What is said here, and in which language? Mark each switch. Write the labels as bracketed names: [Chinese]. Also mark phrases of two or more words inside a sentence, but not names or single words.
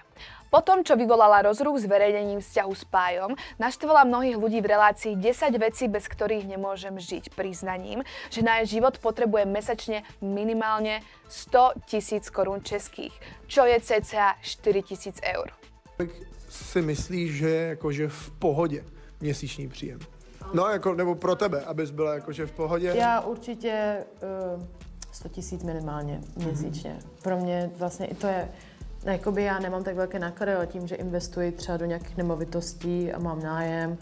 [Slovak] Po tom, čo vyvolala rozruch zverejnením vzťahu s Pájom, naštvala mnohých ľudí v relácii 10 vecí, bez ktorých nemôžem žiť, priznaním, že na jej život potrebuje mesačne minimálne 100 000 korún českých, čo je cca 4 000 eur. [Czech] Si myslíš, že je jakože v pohodě měsíční příjem? No, jako, nebo pro tebe, abys byla jakože v pohodě? Já určitě 100 000 minimálně měsíčně. Pro mě vlastně i to je, jakoby já nemám tak velké náklady, ale tím, že investuji třeba do nějakých nemovitostí a mám nájem.